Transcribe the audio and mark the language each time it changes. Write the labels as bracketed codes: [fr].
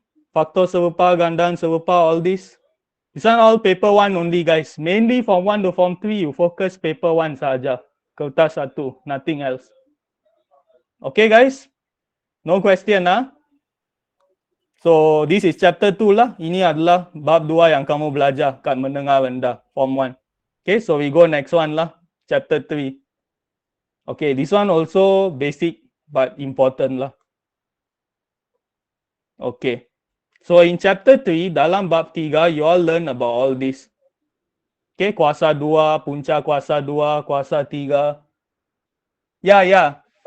[ms] Faktor serupa, gandaan serupa, [en] all this? This one all paper 1 only, guys. Mainly from 1 to form 3, you focus paper 1 saja. Kertas 1, nothing else. Okay, guys? No question, So, this is chapter 2 lah. [ms] Ini adalah bab 2 yang kamu belajar kat menengah rendah, form 1. [en] Okay, so we go next one lah. Chapter 3. Okay, this one also basic but important lah. Okay. So in chapter 3, [ms] dalam bab 3, [en] you all learn about all this. [ms] Okay, kuasa 2, punca kuasa 2, kuasa 3. Yeah.